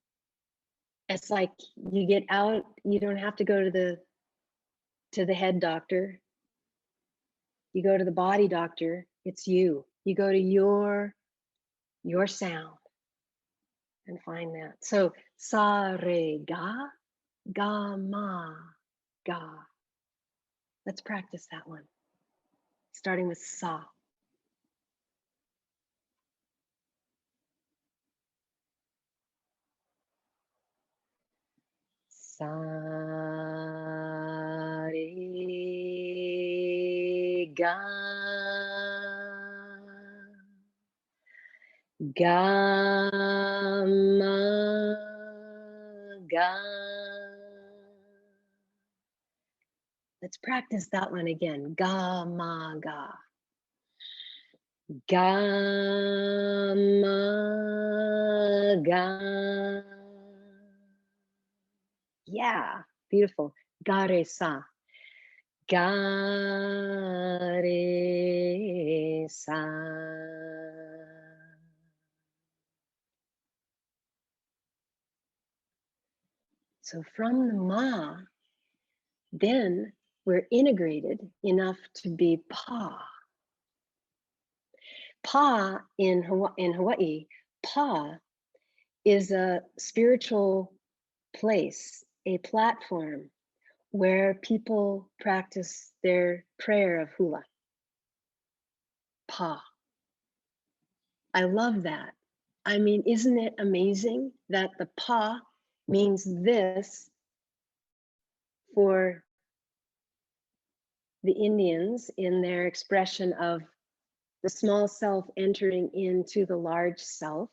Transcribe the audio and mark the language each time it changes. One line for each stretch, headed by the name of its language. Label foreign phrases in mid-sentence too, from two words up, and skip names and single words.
English: It's like you get out, you don't have to go to the head doctor. You go to the body doctor, it's you. You go to your sound and find that.
Hindi: So sa re ga, ga ma, ga.
English: Let's practice that one. Starting with sa.
Hindi: Sa re ga, ga ma ga.
English: Let's practice that one again.
Hindi: Ga ma ga. Ga ma ga.
English: Yeah, beautiful.
Hindi: Ga re sa. Ga re sa.
English: So from the ma, then we're integrated enough to be pa. Pa in Hawaii, pa is a spiritual place, a platform where people practice their prayer of hula. Pa. I love that. I mean, isn't it amazing that the pa means this for the Indians in their expression of the small self entering into the large self?